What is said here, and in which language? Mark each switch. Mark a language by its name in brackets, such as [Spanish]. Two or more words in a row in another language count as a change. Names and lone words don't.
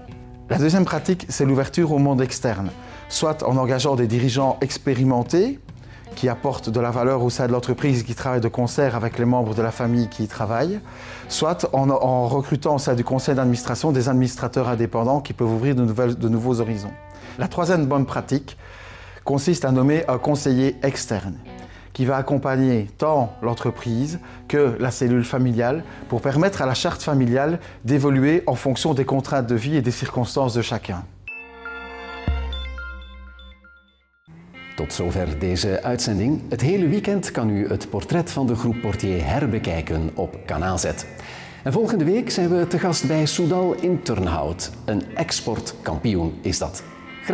[French] La deuxième pratique, c'est l'ouverture au monde externe, soit en engageant des dirigeants expérimentés qui apportent de la valeur au sein de l'entreprise et qui travaillent de concert avec les membres de la famille qui y travaillent, soit en recrutant au sein du conseil d'administration des administrateurs indépendants qui peuvent ouvrir de nouveaux horizons. La troisième bonne pratique consiste à nommer un conseiller externe qui va accompagner tant l'entreprise que la cellule familiale pour permettre à la charte familiale d'évoluer en fonction des contraintes de vie et des circonstances de chacun. [Dutch] Tot zover deze uitzending. Het hele weekend kan u het portret van de groep Portier herbekijken op Kanaal Z. En volgende week zijn we te gast bij Soudal in Turnhout. Een exportkampioen is dat.